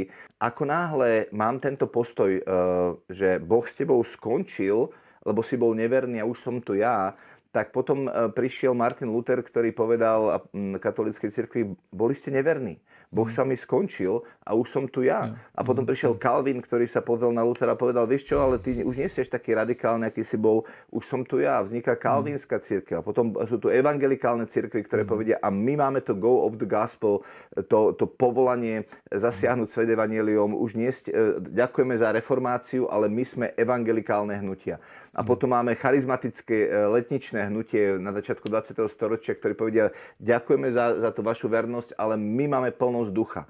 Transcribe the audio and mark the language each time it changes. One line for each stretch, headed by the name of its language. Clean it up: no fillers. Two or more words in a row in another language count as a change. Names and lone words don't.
Slovak: Ako náhle mám tento postoj, že Boh s tebou skončil, lebo si bol neverný a už som tu ja, tak potom prišiel Martin Luther, ktorý povedal katolíckej cirkvi, boli ste neverní. Boh sa mi skončil a už som tu ja. A potom prišiel Calvin, ktorý sa pozrel na Luthera a povedal, vieš čo, ale ty už nie si taký radikálny, aký si bol, už som tu ja. Vzniká kalvínska cirkev. A potom sú tu evangelikálne cirkvy, ktoré povedia, a my máme to
English: go of the gospel,
Slovak: to povolanie zasiahnuť svet evanjeliom. Už nie ďakujeme za reformáciu, ale my sme evangelikálne hnutia. A potom máme charizmatické letničné hnutie na začiatku 20. storočia, ktorí povedia, ďakujeme za tú vašu vernosť, ale my máme plnosť ducha.